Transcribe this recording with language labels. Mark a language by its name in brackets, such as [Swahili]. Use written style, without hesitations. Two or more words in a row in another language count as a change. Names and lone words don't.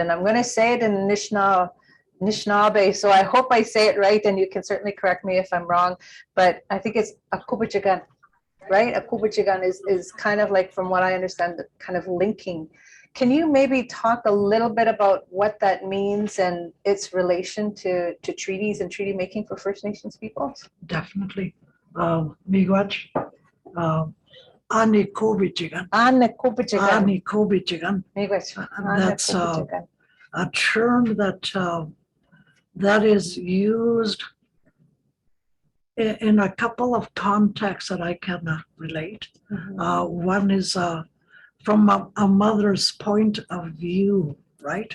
[English] And I'm going to say it in Anishinaabe, so I hope I say it right, and you can certainly correct me if I'm wrong, but I think it's Agowiidiwinan, right? Agowiidiwinan is kind of like, from what I understand, kind of linking. Can you maybe talk a little bit about what that means and its relation to treaties and treaty making for First Nations peoples? Definitely. [Ojibwa] Miigwech, Agowiidiwinan. Agowiidiwinan. Agowiidiwinan. Miigwech. [English] That's a term that is used in a couple of contexts that I can relate. Mm-hmm. One is from a mother's point of view, right?